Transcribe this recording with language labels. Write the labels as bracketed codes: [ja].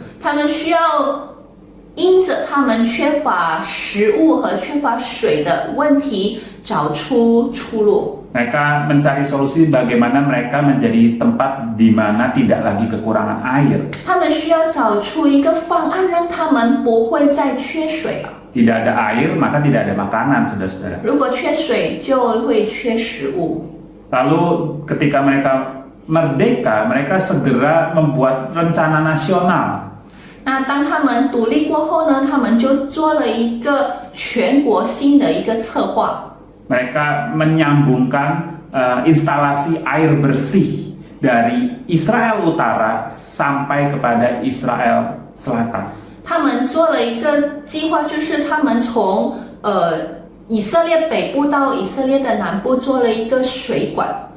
[zh] 他们需要因着他们缺乏食物和缺乏水的问题找出出路。 [id] Mereka mencari solusi bagaimana mereka menjadi tempat di mana tidak lagi kekurangan air. [zh] 他们需要找出一个方案，让他们不会再缺水了。 [id] Tidak ada air, maka tidak ada makanan, saudara-saudara. [zh] 如果缺水，就会缺食物。 [id] Lalu ketika mereka merdeka, mereka segera membuat rencana nasional. [zh] 那当他们独立过后呢，他们就做了一个全国性的一个策划。 [id] Mereka menyambungkan instalasi air bersih dari Israel Utara sampai kepada Israel Selatan. [zh] 他们做了一个计划，就是他们从以色列北部到以色列的南部做了一个水管。